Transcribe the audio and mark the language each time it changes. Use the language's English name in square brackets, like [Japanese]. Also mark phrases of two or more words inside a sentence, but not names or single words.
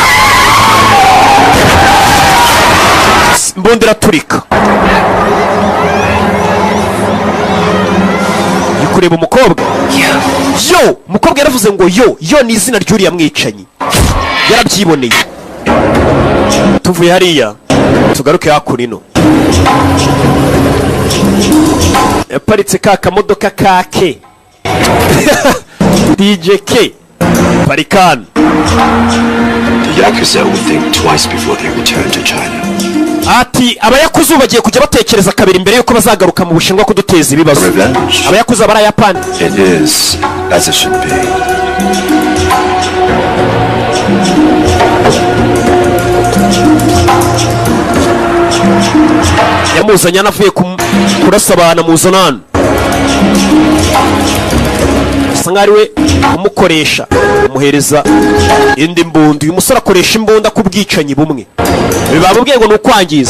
[Kinyarwanda] imbunda iraturika kureba umukobwa yo umukobwa yaravuze ngo yo ni izina ry'uriya mwicanyi yarabyiboneye tuvuye hariya tugaruke hakurino yaparitse ka kamodoka kake DJ K parikana [English] The Yakuza would think twice before they return to China. [Kinyarwanda] ati abayakuza bagiye kujya batekereza kabiri mbere yuko bazagaruka mu Bushinwa kuduteza ibibazo abayakuza barayapana [English] It is as it should be. [Kinyarwanda] yamuzanye anavuye kurasa abantu muzanana asa nk'aho ari we umukoresha umuhereza indi mbunda uyu musore akoresha imbunda ku bwicanyi bumwe bamubwiye ngo ni ukwangiza